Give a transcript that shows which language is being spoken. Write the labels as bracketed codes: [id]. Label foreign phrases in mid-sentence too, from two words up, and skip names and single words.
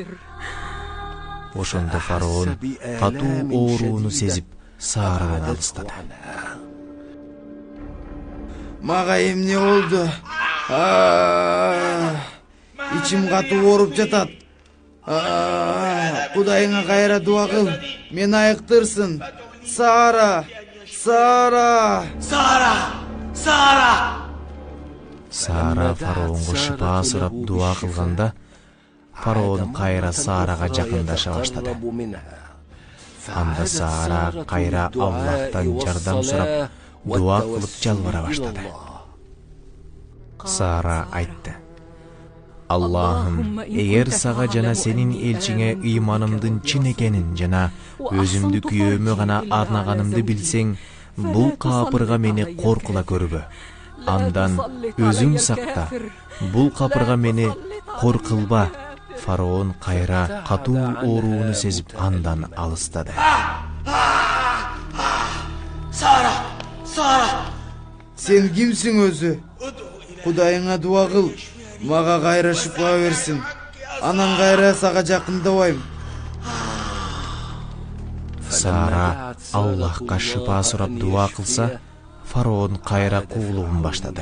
[ky] Ошондо фараон катуу ооруну сезип Сарадан алыстады. Мага эмне болду? Ичим катуу ооруп жатат. Кудайыңа кайра дуа кыл, мен айыктырсын. Сара, Сара, Сара, Сара. Сара фараонго шыпа сурап дуа кылганда, фараон кайра Сарага жакындаша баштады. Анда Сара кайра Аллахтан жардам сурап дуа кылып жалбара баштады. Сара айтты: Аллахым, эгер сага жана сенин элчиңе ыйманымдын чын экенин жана өзүмдү күйөөмө гана арнаганымды билсең, бул капырга мени кор кыла көрбө. Андан өзүң сакта, бул капырга мени кор кылба. Фараон кайра катуу ооруну сезип андан алыстады. Сара, Сара. Сен кимсиң өзү? Кудайыңа дуа кыл, мага кайра шыпа берсин. Анан кайра сага жакындабайм. Сара Аллахка шыпа сурап дуа кылса, фараон кайра куулугун баштады.